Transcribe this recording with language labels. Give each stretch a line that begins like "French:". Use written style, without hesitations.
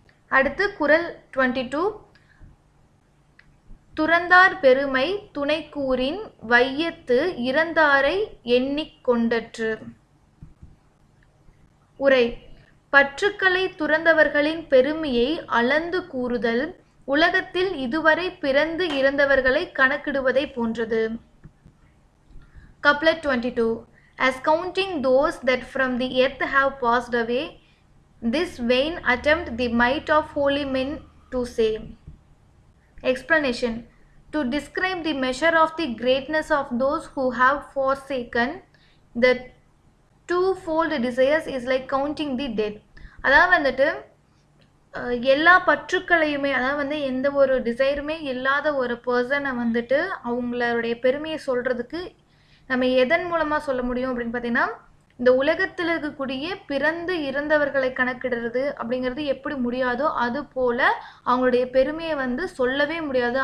Tamil: அடுத்து குறள் 22 துறந்தார் பெருமை துணைக்கூறின் வையத்து இறந்தாரை எண்ணிக் கொண்டற்று. உரை பற்றுக்களை துறந்தவர்களின் பெருமையை அளந்து கூறுதல் உலகத்தில் இதுவரை பிறந்து இறந்தவர்களை கணக்கிடுவதை போன்றது.
English: Couplet 22 as counting those that from the earth have passed away, this vain attempt the might of holy men to say. Explanation. To describe the measure of the greatness of those who have forsaken the twofold desires is like counting the dead.
Tamil: அதாவது வந்துட்டு எல்லா பற்றுக்களையுமே, அதாவது வந்து எந்த ஒரு டிசைருமே இல்லாத ஒரு பர்சனை வந்துட்டு அவங்களுடைய பெருமையை சொல்கிறதுக்கு நம்ம எதன் மூலமாக சொல்ல முடியும் அப்படின்னு பார்த்தீங்கன்னா, இந்த உலகத்தில் இருக்கக்கூடிய பிறந்து இறந்தவர்களை கணக்கிடுறது அப்படிங்கிறது எப்படி முடியாதோ அது போல் அவங்களுடைய பெருமையை வந்து சொல்லவே முடியாது.